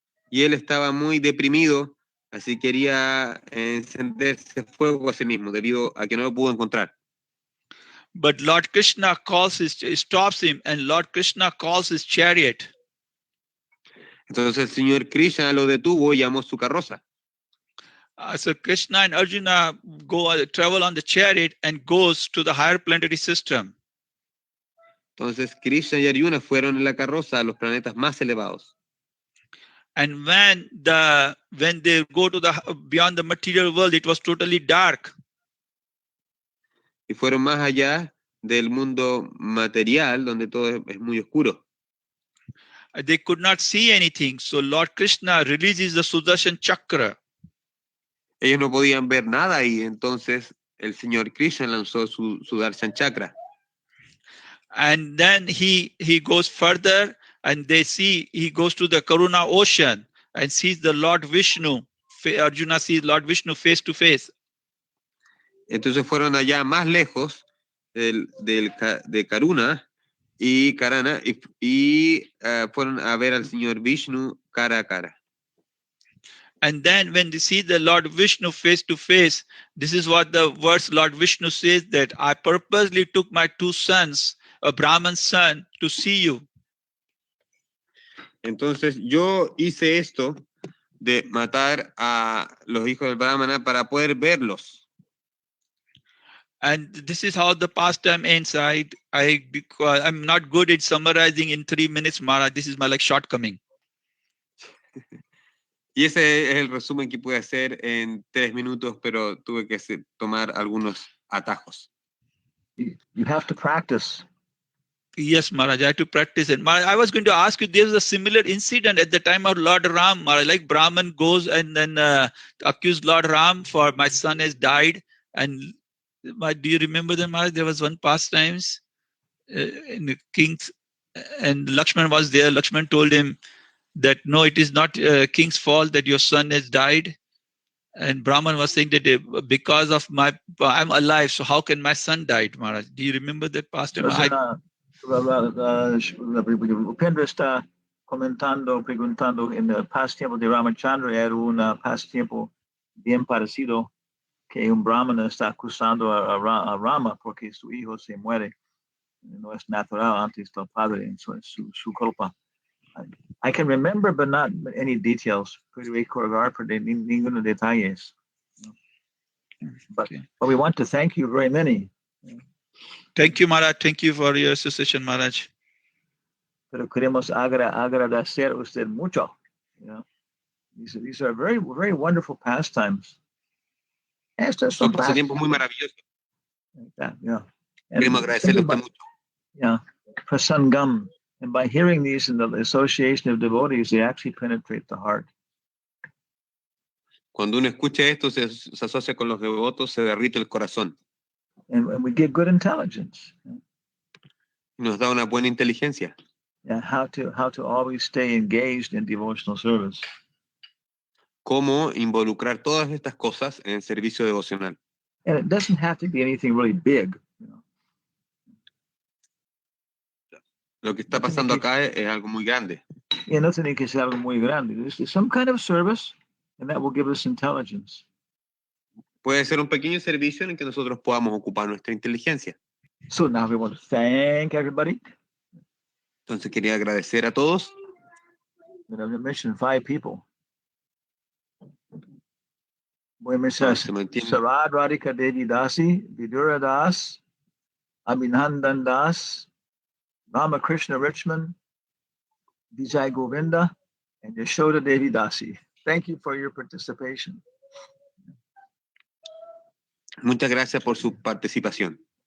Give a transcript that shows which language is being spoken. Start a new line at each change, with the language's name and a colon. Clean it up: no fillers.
Spanish: Y él estaba muy deprimido, así quería encenderse fuego a sí mismo, debido a que no lo pudo encontrar.
English: But Lord Krishna stops him, and Lord Krishna calls his chariot.
Spanish: Entonces el señor Krishna lo detuvo y llamó su carroza.
English: So Krishna and Arjuna travel on the chariot and goes to the higher planetary system.
Spanish: Entonces Krishna y Arjuna fueron en la carroza a los planetas más elevados.
English: And when they go to beyond the material world, it was totally dark.
Spanish: Y fueron más allá del mundo material, donde todo es muy oscuro.
English: They could not see anything. So Lord Krishna releases the Sudarshan Chakra.
Spanish: Ellos no podían ver nada y entonces el señor Krishna lanzó su Sudarshan Chakra.
English: And then he goes further, and he goes to the Karuna ocean and sees the Lord Vishnu. Arjuna sees Lord Vishnu face to face.
Spanish: Entonces fueron allá más lejos de Karuna y Karana y fueron a ver al señor Vishnu cara a cara.
English: And then when they see the Lord Vishnu face to face, this is what the verse Lord Vishnu says, that I purposely took my 2 sons, a Brahman son, to see you.
Spanish: Entonces yo hice esto de matar a los hijos del Brahmana para poder verlos.
English: And this is how the pastime ends. Because I'm not good at summarizing in 3 minutes, Maharaj. This is my shortcoming.
Spanish: Y ese es el resumen que pude hacer en 3 minutos, pero tuve que tomar algunos atajos.
English: You have to practice. Yes, Maharaj, I have to practice it. Maharaj, I was going to ask you, there was a similar incident at the time of Lord Ram. Maharaj, like Brahman goes and then accused Lord Ram for my son has died. And do you remember that, Maharaj? There was one pastimes in the king's, and Lakshman was there. Lakshman told him that no, it is not king's fault that your son has died. And Brahman was saying that because of I'm alive, so how can my son die, Maharaj? Do you remember that pastime?
Spanish: Upendra está preguntando, en el pasatiempo de Ramachandra era un pasatiempo bien parecido, que un brahmana está acusando a Rama porque su hijo se muere. No es natural antes del padre, su culpa.
English: I can remember, but not any details.
Spanish: Puedo recordar por ninguno detalles.
English: But we want to thank you very many. Thank you, Maharaj. Thank you for your association, Maharaj.
Spanish: Pero queremos agradecer a usted mucho.
English: These are very, very wonderful pastimes.
Spanish: Estos son pasatiempos muy maravillosos.
English: Yeah.
Spanish: Queremos agradecerle a usted mucho.
English: Yeah. prasangam. And by hearing these in the association of devotees, they actually penetrate the heart.
Spanish: Cuando uno escucha esto, se asocia con los devotos, se derrite el corazón.
English: And we get good intelligence.
Spanish: Nos da una buena inteligencia.
English: Yeah, how to always stay engaged in devotional service.
Spanish: Cómo involucrar todas estas cosas en el servicio devocional.
English: And it doesn't have to be anything really big.
Spanish: Lo que está pasando acá es algo muy grande. Yeah, no tiene que ser algo muy grande.
English: It's some kind of service, and that will give us intelligence.
Spanish: Puede ser un pequeño servicio en el que nosotros podamos ocupar nuestra inteligencia.
English: So now we want to thank everybody.
Spanish: Entonces quería agradecer a todos.
English: And I've mentioned 5 people.
Spanish: Voy a mencionar Sarad Radhika Devi Dasi, Vidura Das, Abhinandan Das, Ramakrishna Richmond, Vijay Govinda, and Yashoda Devi Dasi.
English: Thank you for your participation.
Spanish: Muchas gracias por su participación.